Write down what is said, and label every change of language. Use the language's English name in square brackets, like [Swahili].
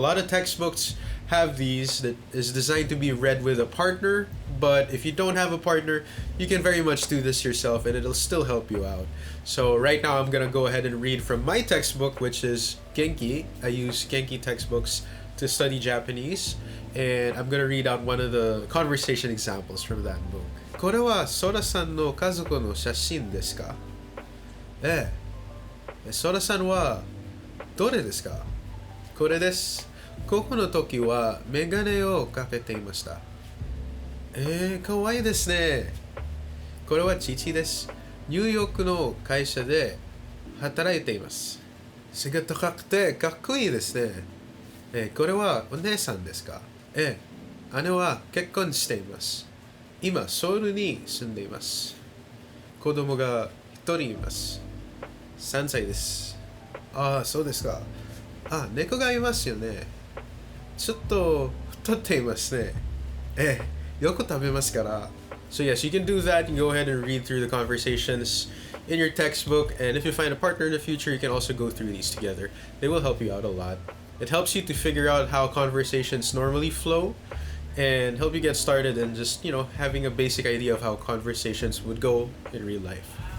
[English] A lot of textbooks have these that is designed to be read with a partner, but if you don't have a partner, you can very much do this yourself and it'll still help you out. So right now I'm gonna go ahead and read from my textbook, which is Genki. I use Genki textbooks to study Japanese, and I'm gonna read out one of the conversation examples from that book. [Japanese] これはソラさんの家族の写真ですか？ええ。ソラさんはどれですか？これです。高校の時はメガネをかけていました。かわいいですね。これは父です。ニューヨークの会社で働いています。背が高くてかっこいいですね。これはお姉さんですか？姉は結婚しています。今、ソウルに住んでいます。子供が一人います。3歳です。ああ、そうですか。猫がいますよね。ちょっと太っていますね。よく食べますから。 [English] So yes, you can do that. You can go ahead and read through the conversations in your textbook, and if you find a partner in the future, you can also go through these together. They will help you out a lot. It helps you to figure out how conversations normally flow and help you get started in just, having a basic idea of how conversations would go in real life.